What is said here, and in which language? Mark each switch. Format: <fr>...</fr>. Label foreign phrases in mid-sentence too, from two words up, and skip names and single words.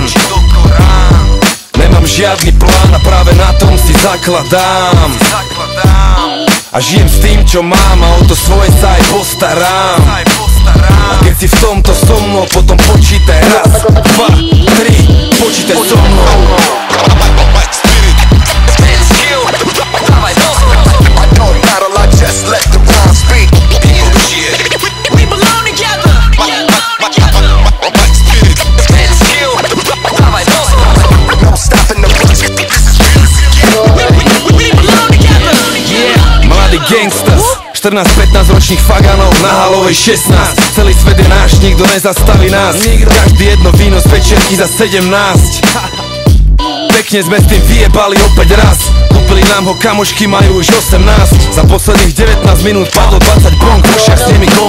<sk>Nemám žiadny plán a práve na tom si zakladám. A žijem s tým, čo mám a o to svoje sa aj postarám. A keď si v tomto so mnou, potom počítaj 1, 2, 3, počítaj so mnou.</sk> <en>Just let the rhyme speak. We belong together. No stopping the rush. We belong together.</en> <sk>Mladí gangsters, 14-15 ročných faganov, na halovej 16. Celý svet je náš, nikto nezastaví nás. Každý jedno víno z večerky za 17. Pekne sme s tým vyjebali opäť raz. Kúpili nám ho kamošky, majú už 18. Za posledných 19 minút padlo 20 bong, v ušiach s nimi gong.</sk>